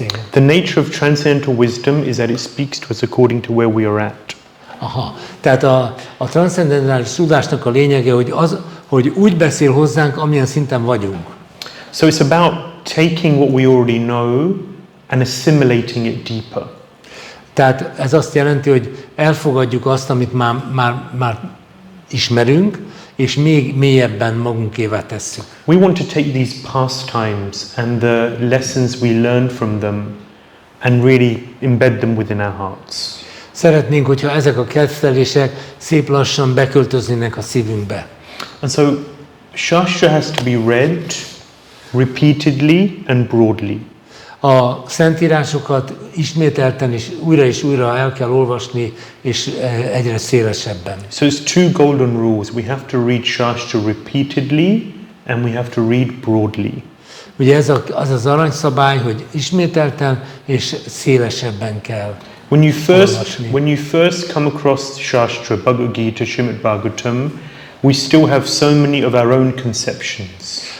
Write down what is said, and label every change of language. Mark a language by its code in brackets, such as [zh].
[en] The nature of transcendental wisdom is that it speaks to us according to where we are at. Aha. [hu] Tehát a transzcendentális tudásnak a lényege, hogy úgy beszél hozzánk, amilyen szinten vagyunk. [en] So it's about taking what we already know and assimilating it deeper. [hu] Tehát ez azt jelenti, hogy elfogadjuk azt, amit már ismerünk, és még mélyebben magunkévá tesszük. [en] We want to take these pastimes and the lessons we learn from them and really embed them within our hearts. [hu] Szeretnénk, hogyha ezek a kettelések szép lassan beköltöznének a szívünkbe. [en] And so Shastra has to be read repeatedly and broadly. [hu] A szentírásokat ismételten és újra el kell olvasni, és egyre szélesebben. [en] So it's two golden rules. We have to read Shastra repeatedly and we have to read broadly. [hu] Ugye ez az aranyszabály, hogy ismételten és szélesebben kell olvasni. [en] When you first come across Shastra, Bhagavad Gita, Śrīmad-Bhāgavatam, we still have so many of our own conceptions.